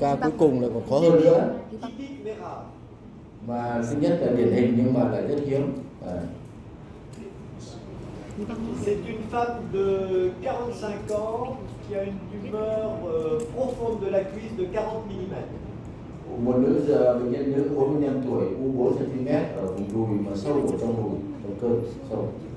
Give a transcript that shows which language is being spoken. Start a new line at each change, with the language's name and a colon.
Vietnamese: Ca cuối cùng là còn khó hơn nữa.
French: Typique mais rare.
Vietnamese: Mà thứ nhất là điển hình nhưng mà lại rất hiếm.
French: C'est une femme de 45 ans qui a une tumeur profonde de la cuisse de 40 mm.
Vietnamese: Một nữ giờ bệnh nhân nữ 45 tuổi, u 4 cm ở vùng đùi mà sâu ở trong đùi, trong cơ sâu.